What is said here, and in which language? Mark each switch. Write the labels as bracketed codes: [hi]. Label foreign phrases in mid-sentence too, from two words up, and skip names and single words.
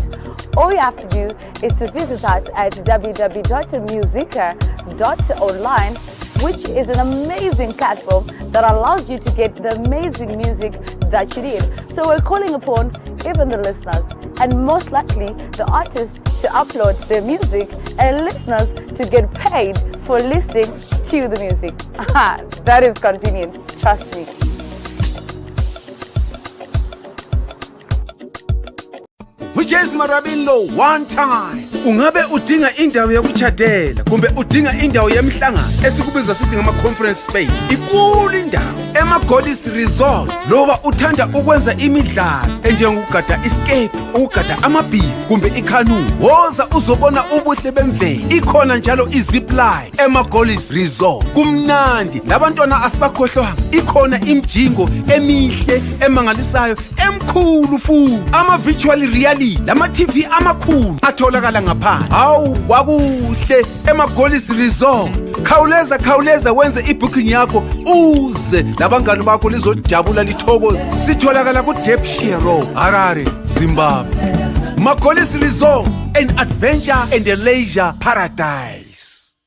[en] All you have to do is to visit us at www.musica.online, which is an amazing platform that allows you to get the amazing music that you need. So we're calling upon even the listeners, and most likely the artists, to upload their music and listeners to get paid for listening to the music. That is convenient, trust me. Whiches Marabino one time. [nd] Ungabe udinga indawo yokuchadela kumbe udinga indawo yemhlangano esikubiza sithi ngama [en] conference space. [nd] Ikulu indawo Goddess Resort. Loba uthanda ukwenza imidlalo enjengokugada escape, ukugada amabhizi kumbe ikanu. Woza uzobona ubuhle bemvelo. Ikhona njalo izipline Goddess Resort. Kumnandi labantwana asibakhohlwa. Ikhona imjingo emihle emangalisayo emkhulu futhi. [en] Virtual reality [nd] lama TV amakhulu atholakala ngaphandle. Hawu kwakuhle Goddess Resort. Khawuleza wenze ibooking yakho uze labangani bakho lizojabula lithokoze. Sitholakala ku Ddc Road, Harare, Zimbabwe. [en] Goddess Resort, an adventure and a leisure paradise.